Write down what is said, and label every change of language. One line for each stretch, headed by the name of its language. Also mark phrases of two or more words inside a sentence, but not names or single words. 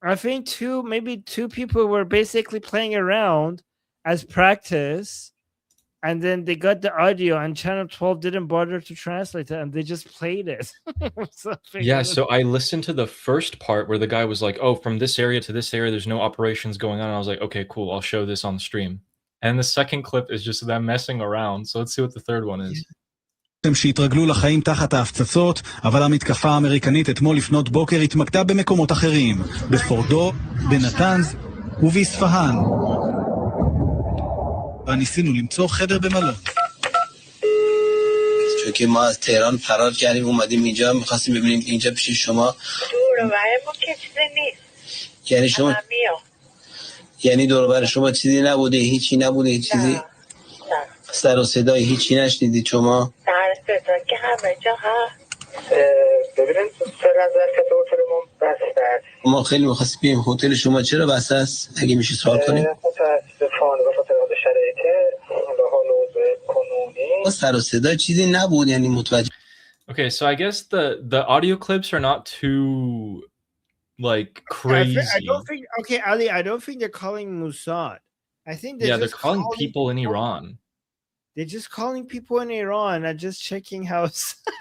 English: I think maybe two people were basically playing around as practice, and then they got the audio, and Channel 12 didn't bother to translate it, and they just played it. Yeah, so I listened to the first part where the guy was like, "Oh, from this area to this area, there's no operations going on." And I was like, "Okay, cool. I'll show this on the stream." And the second clip is just them messing around. So let's see what the third one is.
Hebrew: שהתרגלו לחיים תחת ההפצצות, אבל המתקפה האמריקנית אתמול לפנות בוקר התמקדה במקומות אחרים, בפורדו, בנתנז ובאספהאן. וניסינו למצוא חדר במלון.
Persian: چون که ما از تهران فرار کردیم اومدیم اینجا می‌خواستیم ببینیم اینجا پیش شما دور و بر ما که چیزی نیست. یعنی شما یعنی دور و بر شما چیزی نبوده، هیچی نبوده، هیچ چیزی سر و صدای هیچی نشنیدید شما؟ سر صدا که همه جا هست. ببینید فعلا ظرفیت هتلمون بسته است. ما خیلی می‌خواستیم بریم هتل شما چرا بسته است؟ اگه میشه سوال کنیم. متاسفانه به خاطر شرایط حال وضع کنونی سر و صدا چیزی نبود یعنی متوجه.
English: Okay, so I guess the audio clips are not too like crazy. I don't think. Okay, Ali, I don't think they're calling Mossad. I think they're calling people in Iran. They're just calling people in Iran and just checking house.